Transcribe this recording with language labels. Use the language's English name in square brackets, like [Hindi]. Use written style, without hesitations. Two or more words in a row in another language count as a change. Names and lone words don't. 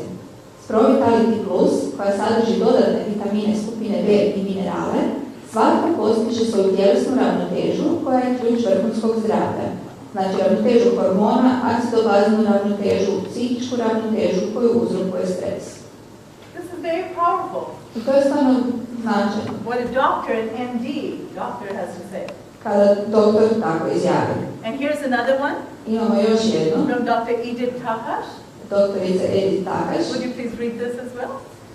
[Croatian] S Pro-Vitality Plus, koja sadrži dodatne vitamine skupine B i minerale, svatko postiže svoju tjelesnu ravnotežu koja je ključ vrhunskog zdravlja. Znači ravnotežu hormona, acidobaznu ravnotežu, psihičku ravnotežu koju uzrokuje stres. [English] This is very powerful. [Croatian] I to je stvarno značajno. [English] What a doctor, an MD, doctor has to say. [Croatian] Kada doktor tako izjavi. [English] And here's another one. [Croatian] Imamo još jednu. [English] From Dr. Edith Takash. [Croatian] Doktorica Edith Takash. [English] Would you please read this as well?